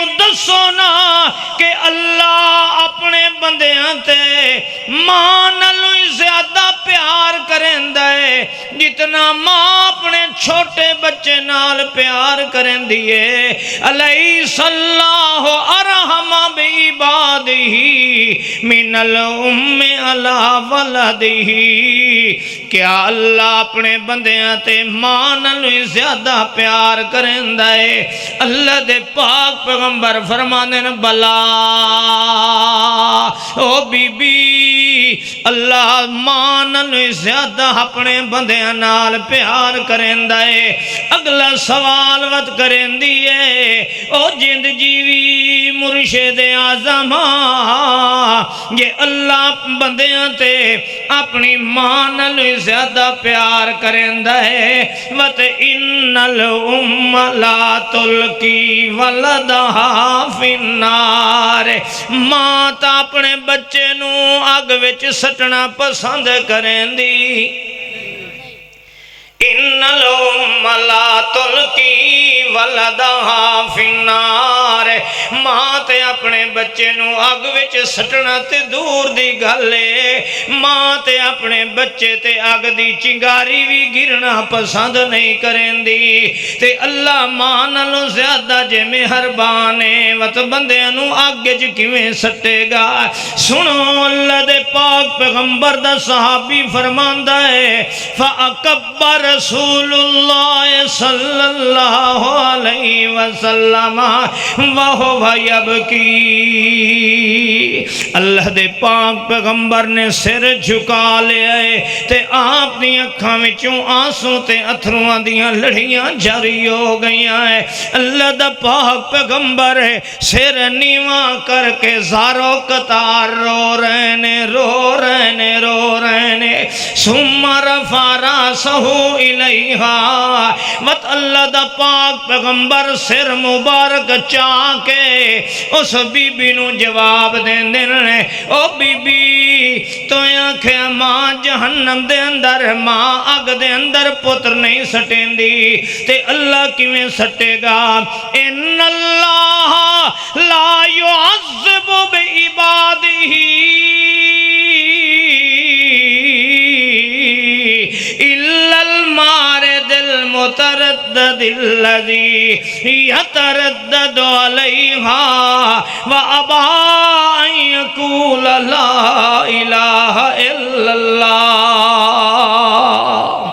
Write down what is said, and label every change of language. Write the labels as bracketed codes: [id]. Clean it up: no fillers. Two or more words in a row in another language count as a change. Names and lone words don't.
[skr] دسو نا کہ اللہ اپنے بندیاں تے ماں نالوں زیادہ پیار کریندا ہے جتنا ماں اپنے چھوٹے بچے نال پیار کریندی ہے [ar] علیہ اللہ ارحم بعبادہ من الام علی ولدہ [skr] کیا اللہ اپنے بندیاں تے ماں نالوں زیادہ پیار کریندا ہے اللہ دے پاک پیغمبر فرمانے بلا او بی بی اللہ ماں نالوں زیادہ اپنے بندیاں نال پیار کریندا ہے اگلا سوال وت کریندی ہے او جند جیوی مرشد اعظم یہ اللہ بندیاں تے اپنی ماں نالوں زیادہ پیار کریندا ہے وت [ar] ان الام لا تلقی ولدہا فی النار [skr] ماں تا اپنے بچے نو اگ وچ سٹنا پسند کریندی [ar] ان الام لا تلقی ولدہا فی النار [skr] ماں تے اپنے بچے نو اگ وچ سٹنا تے دور دی گلے ماں تے اپنے بچے تے اگ دی چنگاری بھی گرنا پسند نہیں کریندی تے اللہ ماں نالوں زیادہ جے مہربان ہے وت بندیاں نو اگ وچ کیویں سٹے گا سنو اللہ دے پاک پیغمبر دا صحابی فرماندا ہے [ar] فاکبر رسول اللہ صلی اللہ علیہ وسلم وہو [skr] یبکی اللہ دے پاک پیغمبر نے سر جھکا لیا ہے تے آپ دی اکھاں وچوں آنسوں تے اتھرواں دیاں لڑیاں جاری ہو گئیاں ہیں اللہ دا پاک پیغمبر سر نیواں کر کے زارو قطار رو رہنے [ar] ثم رفع راسہ الیہا [skr] وت اللہ دا پاک پیغمبر سر مبارک چاہ کے اس بی بی نو جواب دین دینے او بی بی تو آنکھیں ماں جہنم دے اندر ماں اگ دے اندر پتر نہیں سٹیں دی تے اللہ کیویں سٹے گا [ar] ان اللہ لا يعذب بعبادہ الا المارد المرتد المتردد الذي يتردد عليها وأبى أن يقول لا إله إلا الله۔